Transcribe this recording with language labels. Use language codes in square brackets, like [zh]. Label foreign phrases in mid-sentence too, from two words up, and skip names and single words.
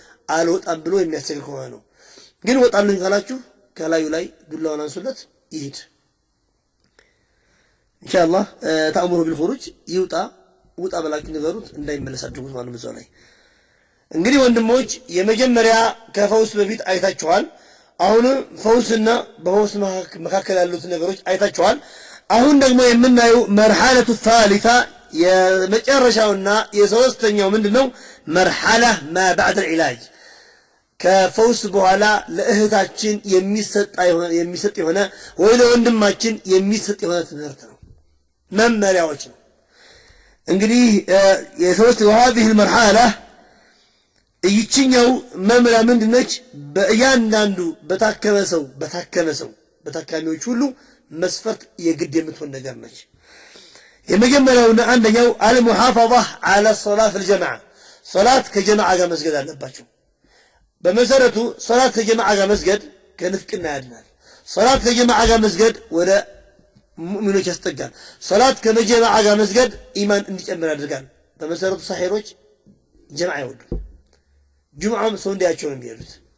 [am] አልወጣም ብሎ የሚያስቸግር ከሆነ ነው። ግን እወጣለሁ ካላችሁ ከላዩ ላይ ዱላውን አንሱለት ይሄድ። [ar] إن شاء الله تأمره بالخروج [am] ይውጣ ውጣ በላችሁ ንገሩት፣ እንዳይመለስ አድርጉት ማለት ነው። ላይ እንግዲህ ወንድሞች የመጀመሪያ ከፈውስ በፊት አይታችኋል። አሁን ፈውስና በፈውስ መካከል ያሉት ነገሮች አይታችኋል። አሁን ደግሞ የምናየው [ar] مرحلة ثالث [am] የመጨረሻውና የሶስተኛው ምንድነው? [ar] مرحلة ما بعد العلاج [am] ከፈውስ በኋላ ለእህታችን የሚሰጥ የሆነ ወይ ለወንድማችን የሚሰጥ የሆነ ትምህርት ነው፣ መመሪያዎች ነው። እንግዲህ የሶስት [ar] وهذه المرحله [am] ይችኛው መመሪያ ምንድነች? በእያንዳንዱ በታካሚዎች ሁሉ መስፈርት የግድ የምትሆን ነገር ነች። የመጀመሪያውና አንደኛው [ar] المحافظه على الصلاه في الجماعه [am] ሶላት ከጀማዓ ጋር መስገድ አለባቸው። በመሰረቱ ሶላት ከጀማዓ ጋር መስገድ ከንፍቅና ያድናል። ሶላት ከጀማዓ ጋር መስገድ ወደ ሙእሚኖች ያስጠጋል። ሶላት ከጀማዓ ጋር መስገድ ኢማን እንዲጨምር ያደርጋል። በመሰረቱ ሳሂሮች ጀማዓ አይወዱም። ጁምዓም ሰው እንዲያቸው ነው የሚሄዱት።